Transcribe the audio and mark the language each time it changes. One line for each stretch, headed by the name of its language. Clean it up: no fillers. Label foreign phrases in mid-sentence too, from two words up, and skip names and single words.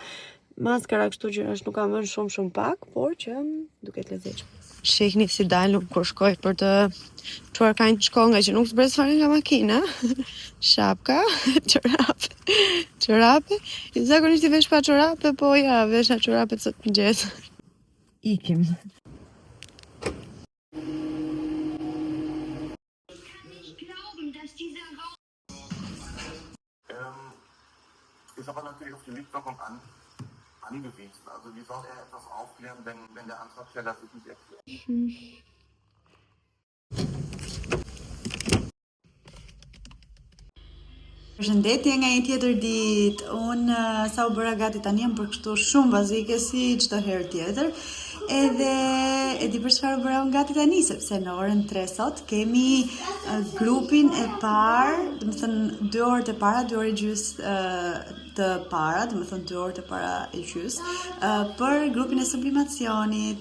Albanian: Maskara kështu që është nuk kam vënë shumë pak, por që duket lezetshme. Shihni si dalëm kur shkoj për të çuar Kain në shkollë, nga që nuk zbres fare nga makina. Shapka, çorape. Zakonisht i vesh pa çorape, po ja, vesha çorapet sot mëngjes. Ikim.
German: Ist aber natürlich auf die Mitwirkung angewiesen. Also wie soll er etwas aufklären, wenn der Antragsteller sich nicht erklärt?
Albanian: Përshëndetje nga një tjetër ditë. Unë sa u bëra gati tani jam për kështu shumë bazike si çdo herë tjetër. Edhe e di për çfarë bëra unë gati tani, sepse në orën 3 sot kemi grupin e parë, do të thënë 2 orët e para, 2 orë e gjys të para, do të thënë 2 orët e para e gjys, për grupin e sublimacionit.